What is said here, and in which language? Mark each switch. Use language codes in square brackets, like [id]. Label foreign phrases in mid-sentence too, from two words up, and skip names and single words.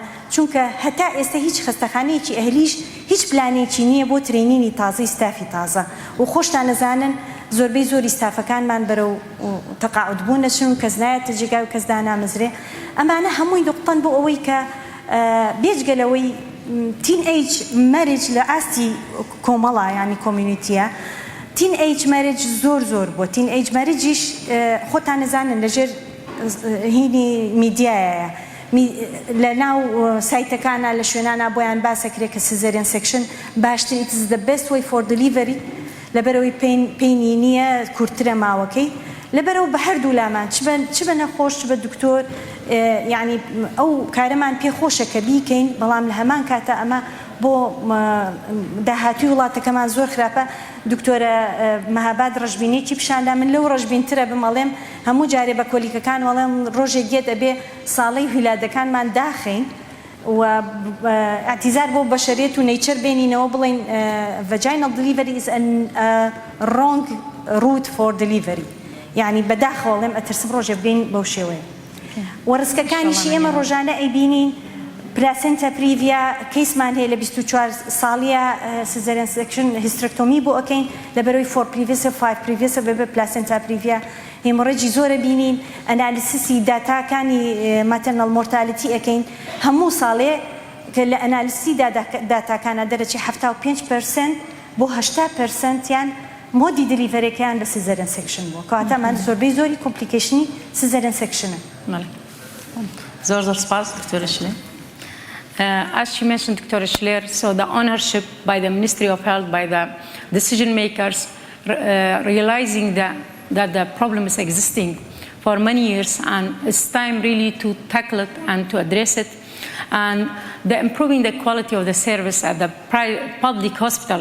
[ckb] چونکە هەتا ئێستا هیچ خەستەخانەیەکی ئەهلیش هیچ پلانێکی نییە بۆ ترینینی تازەی ستافی تازە و خۆشتان نەزانن زۆربەی زۆری ستافەکانمان بەرەو تەقاعود بوون دەچن کەس نایەتە جێگا و کەس دانامەزرێ ئەمانە هەمووی نقطەن بۆ ئەوەی کە بێجگەلەوەی [en] teenage marriage [ckb] لە ئاستی کۆمەڵە ینی کۆمیونیتیە [en] teenage marriage [ckb] زۆر بۆ تین ئەیج مەرجیش خۆتان نەزانن لەژێر هینی میدیایە لە ناو سایتەکانە لە شوێنانە بۆیان باسەکرێت کە [en] caesarean section [ckb] باشتر [en] it is the best way for delivery [ckb] لەبەرەوەی پێینی نییە کورتترە ماوەکەی لەبەرەوە بە هەردوو لامان چ بە نەخۆش چ بە دکتۆر یعنی ئەو کارەمان پێخۆشە کە بیکەین بەڵام لە هەمان کاتە ئەمە بۆ داهاتوی وڵاتەکەمان زۆر خراپە دکتۆرە مەهاباد ڕژبینێکی پیشاندا من لەو ڕژبینترە بمەڵێم هەموو جارێ بە کۆلیکەکان وەڵێم ڕۆژێک گێت ئەبێ ساڵەی هیلادەکانمان داخین و ئەتیزار بۆ بەشەرێت و نەیچەر بێنینەوە بڵین [en] vaginal delivery is a wrong route for delivery [ckb] یعنی بەداخەوەڵێم ئەترسم ڕۆژێ بین بەو شێوەیە وەڕسکەکانیشی ئێمە ڕۆژانە ئەیبینین [en] placenta previa [ckb] کەیسمان هەیە لە 24 ساڵیە [en] caesarean section hysterectomy [ckb] بۆ ئەەکەین لەبەرەوەی 4 پریڤیسە 5 پریڤیسە بەبێ [en] placenta previa [ckb] هێمۆڕێجی زۆرە بینین ئەنالیسیسی داتاکانی [en] maternal mortality [ckb] ئەەکەین هەموو ساڵێ کە لە ئەنالیسی داتاکانە دەرەچی 75% بۆ 80% یان مۆدی دلیڤەرێکیان لە سیزەریان سێکشن بووە کەواتەمان زۆربەی زۆری کۆمپلیکیشنی سیزەریان سێکشنە. زۆر سپاس دکتۆرە شلێر. [en] As she mentioned, Dr. Schler, so the ownership by the Ministry of Health, by the decision makers, realizing that the problem is existing for many years, and it's time really to tackle it and to address it, and improving the quality of the service at the public hospitals.